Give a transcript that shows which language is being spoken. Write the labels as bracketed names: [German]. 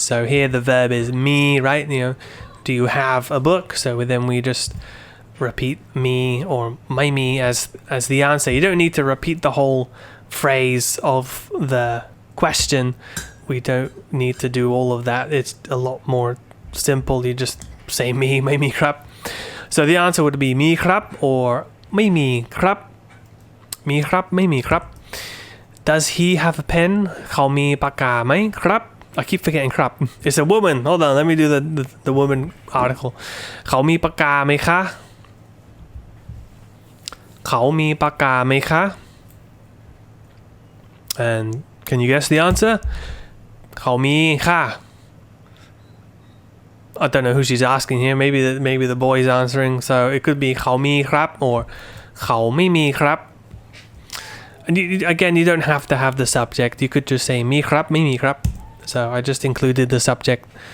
[English] So here the verb is me, right? You know, do you have a book? So then we just repeat me or my me as the answer. You don't need to repeat the whole phrase of the question. We don't need to do all of that. It's a lot more simple. You just say me, [Thai] ไม่มีครับ [English] So the answer would be [Thai] มีครับ [English] or [Thai] ไม่มีครับ มีครับ ไม่มีครับ [English] Does he have a pen? [Thai] เขามีปากกาไหมครับ [English] I keep forgetting ครับ It's a woman. Hold on, let me do the woman article. [Thai] เขามีปากกาไหมคะ เขามีปากกาไหมคะ [English] And can you guess the answer? [Thai] เขามีค่ะ [English] I don't know who she's asking here. Maybe the boy's answering. So it could be [Thai] เขามีครับ [English] or [Thai] เขาไม่มีครับ [English] And again, you don't have to have the subject. You could just say [Thai] มีครับ ไม่มีครับ. [English] So I just included the subject